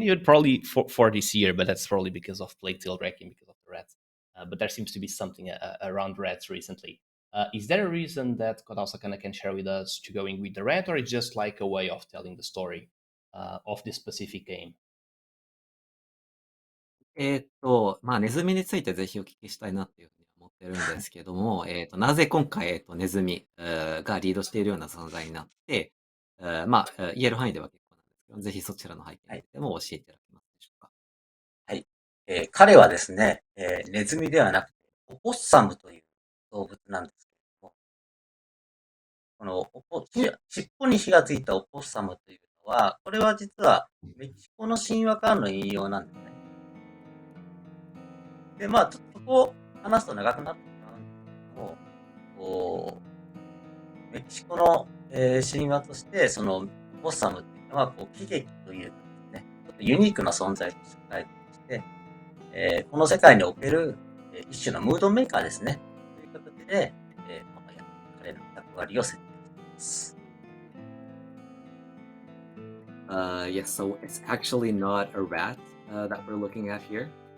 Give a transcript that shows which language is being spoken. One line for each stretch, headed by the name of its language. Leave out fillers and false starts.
English: You'd probably for this year, but that's probably because of Plague Tale Wrecking, because of the rats. But there seems to be something around rats recently. Is there a reason that KODAOSAKANA can share with us to going with the rat, or it's just like a way of telling the story of this specific game?
Japanese: まあ、ネズミについてぜひお聞きしたいなっていうふうに思ってるんですけども、なぜ今回、ネズミがリードしているような存在になって、まあ、言える範囲では結構なんですけど、ぜひそちらの背景についても教えていただけますでしょうか。はい。彼はですね、ネズミではなくて、オポッサムという動物なんですけれども、尻尾に火がついたオポッサムというのは、これは実はメキシコの神話からの引用なんですね。で、まあ、ちょっとそこを話すと長くなってしまうんですけども、メキシコの、神話として、そのオポッサムっていうのは、喜劇というかですね、ちょっとユニークな存在として書いてまして、この世界における、一種のムードメーカーですね。という形で、この彼の役割を設定しています。
English: Yes, so it's actually not a rat that we're looking at here.